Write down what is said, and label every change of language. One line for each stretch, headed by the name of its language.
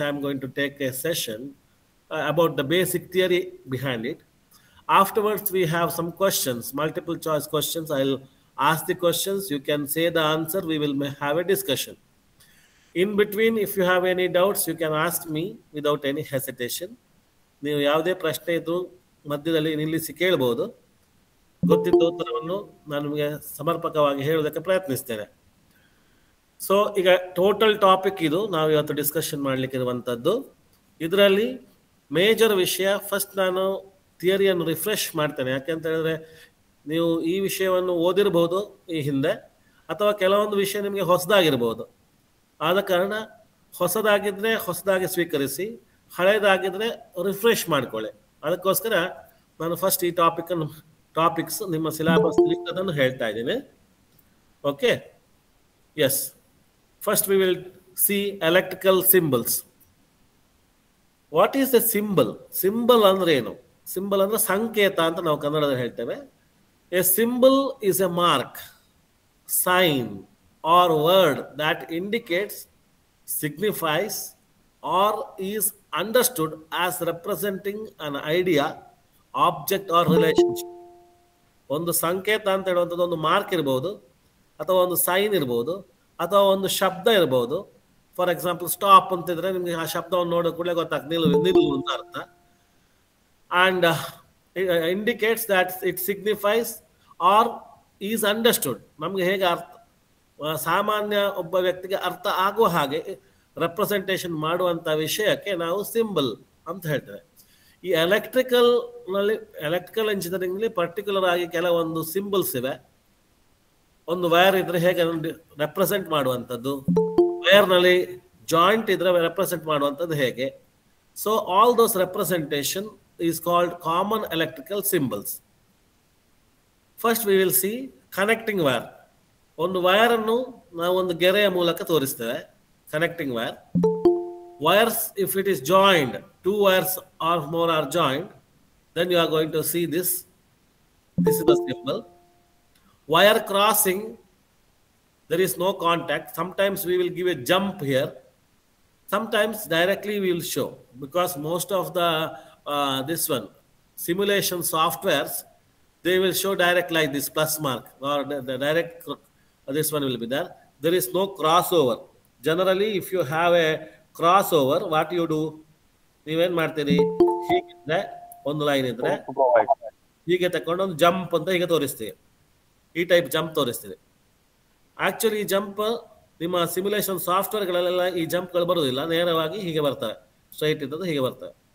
English: I am going to take a session about the basic theory behind it. Afterwards, we have some questions, multiple choice questions. I'll ask the questions. You can say the answer. We will have a discussion. In between, if you have any doubts, you can ask me without any hesitation.
Kannada: ನೀವು ಯಾವುದೇ ಪ್ರಶ್ನೆ ಇದ್ರೂ ಮಧ್ಯದಲ್ಲಿ ನಿಲ್ಲಿಸಿ ಕೇಳಬಹುದು. ಗೊತ್ತಿದ್ದ ಉತ್ತರವನ್ನು ನಾನು ನಿಮಗೆ ಸಮರ್ಪಕವಾಗಿ ಹೇಳೋದಕ್ಕೆ ಪ್ರಯತ್ನಿಸ್ತೇನೆ. ಸೊ ಈಗ ಟೋಟಲ್ ಟಾಪಿಕ್ ಇದು ನಾವು ಇವತ್ತು ಡಿಸ್ಕಷನ್ ಮಾಡಲಿಕ್ಕೆ ಇರುವಂಥದ್ದು. ಇದರಲ್ಲಿ ಮೇಜರ್ ವಿಷಯ, ಫಸ್ಟ್ ನಾನು ಥಿಯರಿಯನ್ನು ರಿಫ್ರೆಶ್ ಮಾಡ್ತೇನೆ. ಯಾಕೆಂತ ಹೇಳಿದ್ರೆ ನೀವು ಈ ವಿಷಯವನ್ನು ಓದಿರ್ಬೋದು ಈ ಹಿಂದೆ, ಅಥವಾ ಕೆಲವೊಂದು ವಿಷಯ ನಿಮಗೆ ಹೊಸದಾಗಿರ್ಬೋದು. ಆದ ಕಾರಣ ಹೊಸದಾಗಿದ್ದರೆ ಹೊಸದಾಗಿ ಸ್ವೀಕರಿಸಿ, ಹಳೇದಾಗಿದ್ರೆ ರಿಫ್ರೆಶ್ ಮಾಡ್ಕೊಳ್ಳಿ. ಅದಕ್ಕೋಸ್ಕರ ನಾನು ಫಸ್ಟ್ ಈ ಟಾಪಿಕ್ಸ್ ನಿಮ್ಮ ಸಿಲೆಬಸ್ ಲಿಕ್ಕದನ್ನು ಹೇಳ್ತಾ ಇದ್ದೀನಿ.
English: Okay, yes. First we will see electrical symbols. What is a symbol?
Kannada: Symbol ಅಂದ್ರೆ ಏನು? ಸಿಂಬಲ್ ಅಂದ್ರೆ ಸಂಕೇತ ಅಂತ ನಾವು ಕನ್ನಡದಲ್ಲಿ ಹೇಳ್ತೇವೆ.
English: A symbol is a mark, sign or word that indicates, signifies or is understood as representing an idea, object or relationship.
Kannada: ಒಂದು ಸಂಕೇತ ಅಂತ ಹೇಳುವಂಥದ್ದು ಒಂದು ಮಾರ್ಕ್ ಇರ್ಬೋದು, ಅಥವಾ ಒಂದು ಸೈನ್ ಇರ್ಬೋದು, ಅಥವಾ ಒಂದು ಶಬ್ದ ಇರ್ಬೋದು.
English: for example
Kannada: ಸ್ಟಾಪ್ ಅಂತಿದ್ರೆ ನಿಮಗೆ ಆ ಶಬ್ದವನ್ನು ನೋಡೋ ಕೂಡಲೇ ಗೊತ್ತಾಗ್ತದೆ ನಿಲ್ಲು ಅಂತ ಅರ್ಥ.
English: And indicates that it signifies or is understood.
Kannada: ನಮ್ಗೆ ಹೇಗೆ ಅರ್ಥ, ಸಾಮಾನ್ಯ ಒಬ್ಬ ವ್ಯಕ್ತಿಗೆ ಅರ್ಥ ಆಗುವ ಹಾಗೆ ರೆಪ್ರೆಸೆಂಟೇಷನ್ ಮಾಡುವಂಥ ವಿಷಯಕ್ಕೆ ನಾವು ಸಿಂಬಲ್ ಅಂತ ಹೇಳ್ತೇವೆ. ಈ ಎಲೆಕ್ಟ್ರಿಕಲ್ ಇಂಜಿನಿಯರಿಂಗ್ಲಿ ಪರ್ಟಿಕ್ಯುಲರ್ ಆಗಿ ಕೆಲವೊಂದು ಸಿಂಬಲ್ಸ್ ಇವೆ. ಒಂದು ವೈರ್ ಇದ್ರೆ ಹೇಗೆ ರೆಪ್ರೆಸೆಂಟ್ ಮಾಡುವಂಥದ್ದು, ವೈರ್ನಲ್ಲಿ ಜಾಯಿಂಟ್ ಇದ್ರೆ ರೆಪ್ರೆಸೆಂಟ್ ಮಾಡುವಂಥದ್ದು ಹೇಗೆ.
English: So all those representation is called common electrical symbols. First we will see connecting wire.
Kannada: ಒಂದು ವೈರನ್ನು ನಾವು ಒಂದು ಗೆರೆಯ ಮೂಲಕ ತೋರಿಸ್ತೇವೆ, connecting wire.
English: Wires, if it is joined, two wires or more are joined, then you are going to see this. This is the symbol. Wire crossing, there is no contact. Sometimes we will give a jump here. Sometimes directly we will show, because most of the this one simulation softwares, they will show direct like this plus mark, or the direct this one will be there. There is no crossover. Generally, if you have a crossover, what you do?
Kannada: ನೀವೇನ್ ಮಾಡ್ತೀರಿ? ಹೀಗಿದ್ರೆ ಒಂದು line ಇದ್ರೆ ಹೀಗೆ ತಕೊಂಡು ಒಂದು jump ಅಂತ ಹೀಗೆ ತೋರಿಸ್ತೀವಿ. ಈ ಟೈಪ್ ಜಂಪ್ ತೋರಿಸ್ತೀವಿ. ಆಕ್ಚುಲಿ ಈ ಜಂಪ್ ನಿಮ್ಮ ಸಿಮ್ಯುಲೇಷನ್ ಸಾಫ್ಟ್ವೇರ್ಗಳೆಲ್ಲ ಈ ಜಂಪ್ಗಳು ಬರುವುದಿಲ್ಲ, ನೇರವಾಗಿ ಹೀಗೆ ಬರ್ತವೆ, ಸ್ಟ್ರೈಟ್ ಇದ್ದದ್ದು ಹೀಗೆ ಬರ್ತವೆ.